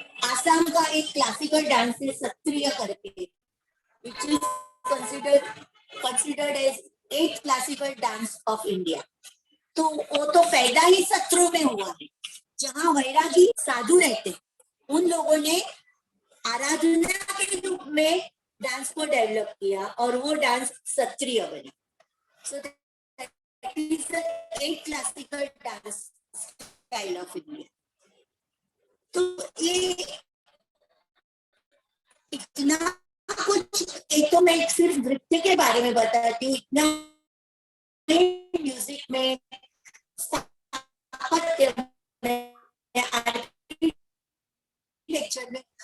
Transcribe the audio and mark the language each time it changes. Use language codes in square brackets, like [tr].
[hi] आसाम का एक classical dance है सत्रिय करके, [en] which is considered as 8th classical dance of India. [hi] तो वो तो पैदा ही सत्रों में हुआ है, जहाँ वैरागी साधु रहते, उन लोगों ने आराधना के रूप में डांस को डेवलप किया और वो डांस सत्रिय बना। [en] So that is the 8th classical dance style of India. [hi] तो ये इतना कुछ, एक तो मैं सिर्फ नृत्य के बारे में बताती हूँ, इतना म्यूजिक में, स्थापत्य में, आर्किटेक्चर में,